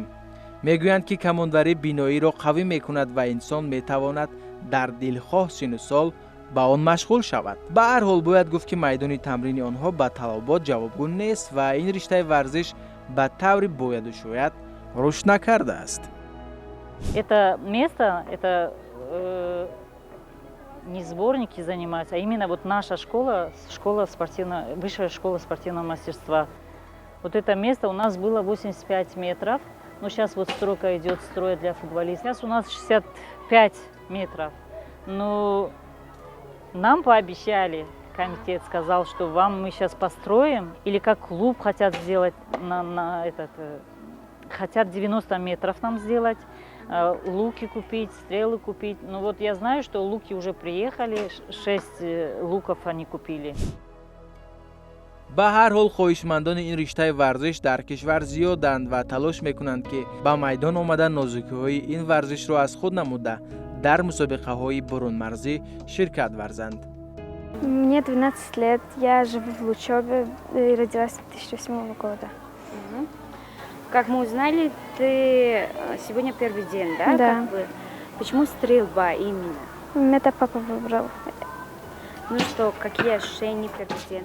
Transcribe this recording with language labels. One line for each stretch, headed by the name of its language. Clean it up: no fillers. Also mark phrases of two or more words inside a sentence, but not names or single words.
Tajik: мегӯянд ки камонварӣ биноиро қавӣ мекунад ва инсон метавонад дар дилхоҳ сину сол ба он машғул шавад. ба ҳар ҳол бояд гуфт ки майдони тамрини онҳо ба талабот ҷавобгӯ нест ва ин риштаи варзиш ба таври бояду шояд рушд накардааст.
Russian: Это место, это не сборники занимаются, а именно вот наша школа, высшая школа спортивного мастерства. Вот это место у нас было 85 метров, но сейчас вот стройка идет, строят для футболистов. Сейчас у нас 65 метров. Но нам пообещали, комитет сказал, что вам мы сейчас построим, или как клуб хотят сделать, хотят 90 метров нам сделать, луки купить, стрелы купить. Ну вот я знаю, что луки уже приехали, 6 луков они купили.
Tajik: ба ҳар ҳол хоҳишмандони ин риштаи варзиш дар кишвар зиёданд ва талош мекунанд ки ба майдон омада нозукиҳои ин варзишро аз худ намуда дар мусобиқаҳои бурунмарзӣ ширкат варзанд.
Russian: Мне 12 лет, я живу в Лучёбе и родилась в 2008 года. Как мы узнали, ты сегодня первый день, да? Да. Как бы? Почему стрельба именно? Это папа выбрал. Ну что, какие ощущения первый день?